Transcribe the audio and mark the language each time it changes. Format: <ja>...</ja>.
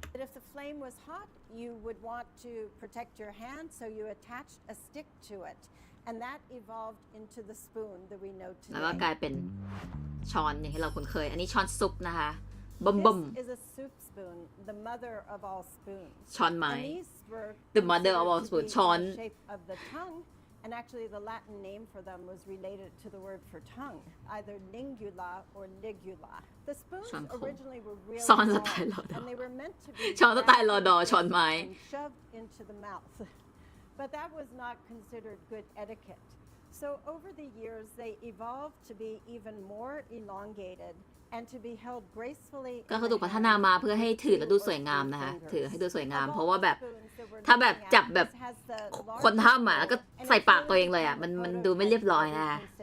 <en>If the flame was hot, you would want to protect your hand, so you attached a stick to it, and that evolved into the spoon that we know today.</en> <th>แล้วก็กลายเป็นช้อนอย่างที่เราคุ้นเคยอันนี้ช้อนซุปนะคะบ่ม</th> <en>This is a soup spoon, the mother of all spoons.</en> <th>ช้อนไม้</th> <en>And these were the mother of all spoons ช้อน the shape of the tongue.And actually, the Latin name for them was related to the word for tongue, either lingula or ligula. The spoons originally were really long, and they were meant to be and shoved into the mouth. But that was not considered good etiquette. So over the years, they evolved to be even more elongated and to be held gracefully.</en> <th>ก็คือถูกพัฒนามาเพื่อให้ถือแล้วดูสวยงามนะคะถือให้ดูสวยงามเพราะว่าแบบถ้าแบบจับแบบคนทำอ่ะแล้วก็ใส่ปากตัวเองเลยอ่ะมันดูไม่เรียบร้อยนะคะ</th>